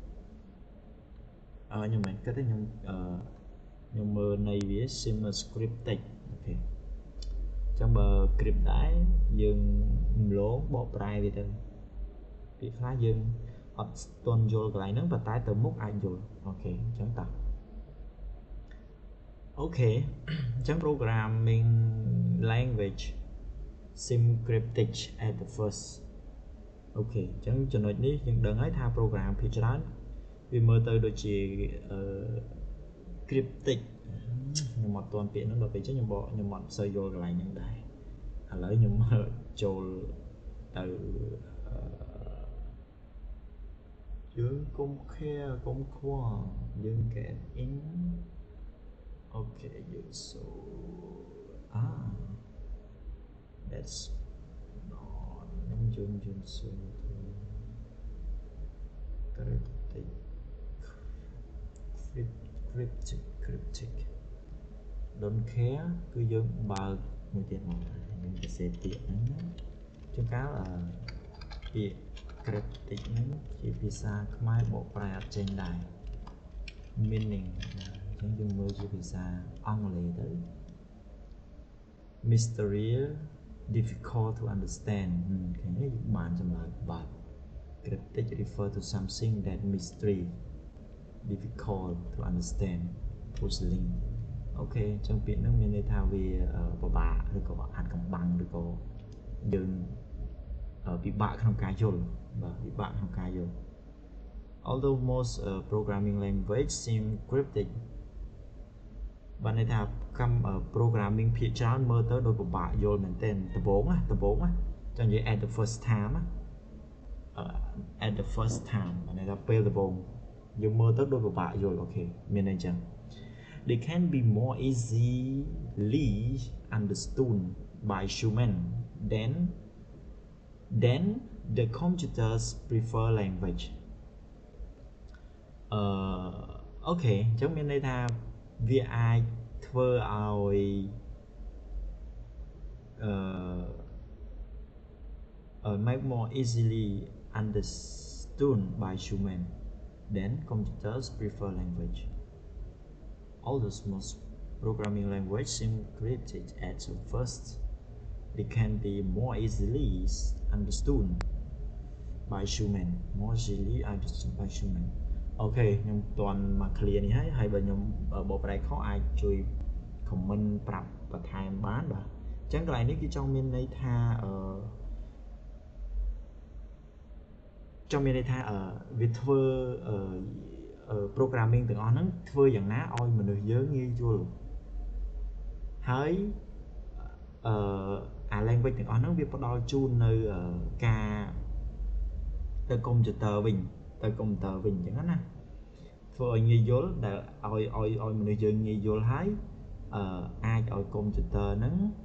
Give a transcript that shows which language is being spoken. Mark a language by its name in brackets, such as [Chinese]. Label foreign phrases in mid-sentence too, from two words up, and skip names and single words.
[Khmer] ខ្ញុំមិនគិតទេខ្ញុំមើលនៃវា [English] simmer scriptic [Khmer] អូខេអញ្ចឹងបើ script ដែរយើងរំលងបកប្រែវាទៅពាក្យខ្លះយើងអត់ទាន់យល់កន្លែងហ្នឹងប៉ុន្តែទៅមុខអាចយល់អូខេអញ្ចឹងតោះ អូខេអញ្ចឹង [English] programming language seem cryptic at the first [Khmer] អូខេអញ្ចឹងចំណុចនេះយើងដឹងហើយថា program ភាគច្រើនវាមើលទៅដូចជា cryptic ខ្ញុំអត់ទាន់ពាក្យហ្នឹងដល់ពេលចឹងខ្ញុំអត់សូវយល់កន្លែងហ្នឹងដែរឥឡូវខ្ញុំចូលទៅយើងកុំខែកុំខ្វល់យើង [English] get in [Khmer] អូខេយើងសូ [English] that's not [Khmer] យើងសូ [English] cryptic don't care [Khmer] គឺយើងបើកមួយទៀតមកខ្ញុំទៅសេពាក្យហ្នឹងជួនកាលពាក្យ cryptic ហ្នឹងជាភាសាខ្មែរបកប្រែអត់ចេញដែរ meaning អញ្ចឹងយើងមើលជាភាសាអង់គ្លេសទៅ [English] mysterious difficult to understand [Khmer] ឃើញទេយើងបានចម្លើយបាទ [English] cryptic refer to something that mystery difficult to understand [Khmer] puzzling អូខេអញ្ចឹងពាក្យហ្នឹងមានន័យថាវាពិបាកឬក៏អាចកំបាំងឬក៏យើងពិបាកក្នុងការយល់បាទពិបាកក្នុងការយល់ [English] although most programming language seem cryptic [Khmer] បានន័យថាprogramming ភាគច្រើនមើលទៅដូចពិបាកយល់មែនទែនដំបូងណាចឹងនិយាយ [English] at the first time [Khmer] បានន័យថាពេលដំបូងយើងមើលទៅដូចពិបាកយល់អូខេមានន័យចឹង [English] they can be more easily understood by human then the computers prefer language [Khmer] អូខេអញ្ចឹងមានន័យថាវាអាចធ្វើឲ្យ [English] make more easily understood by human then computers prefer language although most programming language seem cryptic at first they can be more easily understood by human [Khmer] អូខេខ្ញុំតន់មក clear នេះហើយបើខ្ញុំបកប្រែខុសអាចជួយ comment ប្រាប់បន្ថែមបានបាទអញ្ចឹងកន្លែងនេះគឺចង់មានន័យថា វាធ្វើ programming ទាំងអស់ហ្នឹងធ្វើយ៉ាងណាឲ្យមនុស្សយើងងាយយល់ហើយអា language ទាំងអស់ហ្នឹងវាផ្ដល់ជូននៅការទៅ computer វិញអញ្ចឹងណាធ្វើឲ្យងាយយល់ដែលឲ្យមនុស្សយើងងាយយល់ហើយអាចឲ្យកុំព្យូទ័រហ្នឹង